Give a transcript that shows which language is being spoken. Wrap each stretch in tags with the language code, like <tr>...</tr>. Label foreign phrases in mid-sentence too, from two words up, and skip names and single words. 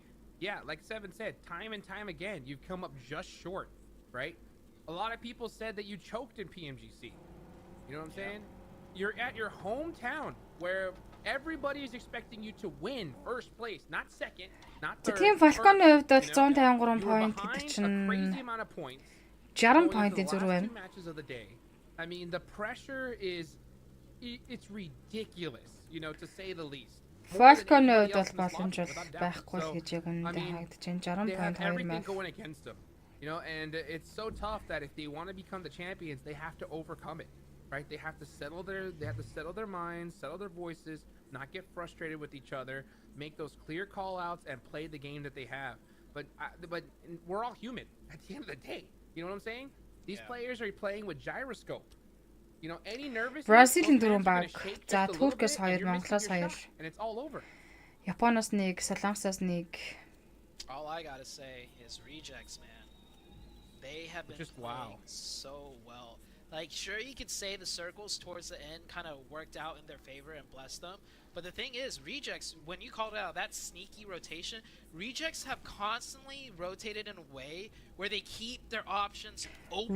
<en>Yeah, like Seven said, time and time again, you've come up just short, right? A lot of people said that you choked in PMGC. You know what I'm saying? You're at your hometown where everybody is expecting you to win first place, not second, not third.</en> <mn>Тийм Falcon-ийн хувьд бол 153 point гэдэг чинь</mn> <en>crazy amount of points. 60 going into</en> <mn>point-ийн</mn> <en>the</en> <mn>зүрх</mn> <en>last</en> <mn>байна.</mn> <en>2 matches of the day. I mean, the pressure is it's ridiculous, to say the least.</en> <mn>Falcon-ийн хувьд бол боломж бол байхгүй л гэж яг үнэндээ харагдаж байна. 60</mn> <en>They have</en> <mn>point 2</mn> <en>everything</en> <mn>map.</mn> <en>going against them, and it's so tough that if they want to become the champions, they have to overcome it, right? They have to settle their minds, settle their voices, not get frustrated with each other, make those clear call outs, and play the game that they have. But we're all human at the end of the day. You know what I'm saying? These players are playing with gyroscope. Any nervous.</en> <mn>Бразилийн 4 баг. За Туркээс 2, Монголоос 2.</mn> <en>And it's all over.</en> <mn>Японоос 1, Солонгосоос 1.</mn> <en>All I gotta say is Rejects, man. They have been Just playing wow. so well. Like, sure, you could say the circles towards the end kind of worked out in their favor and blessed them. But the thing is, Rejects, when you called out that sneaky rotation, Rejects have constantly rotated in a way where they keep their options open.</en>